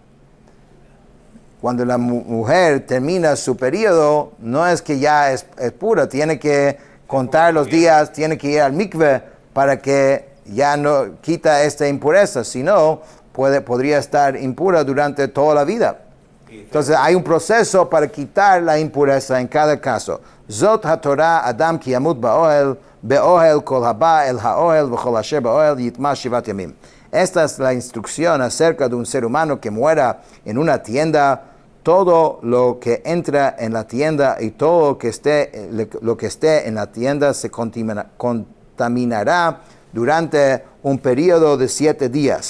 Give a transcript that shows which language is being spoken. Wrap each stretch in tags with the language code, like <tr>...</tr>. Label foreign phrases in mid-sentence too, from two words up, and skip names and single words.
<es>Cuando la mujer termina su periodo, no es que ya es pura, tiene que contar los días, tiene que ir al mikve para que ya no quita esta impureza, si no, podría estar impura durante toda la vida. Entonces hay un proceso para quitar la impureza en cada caso.</es> <he>זאת התורה אדם כי ימות באהל כל הבא אל האהל וכל אשר באהל יטמא שבעת ימים.</he> <es>Esta es la instrucción acerca de un ser humano que muera en una tienda. Todo lo que entra en la tienda y todo lo que esté en la tienda se contaminará durante un periodo de 7 días.</es>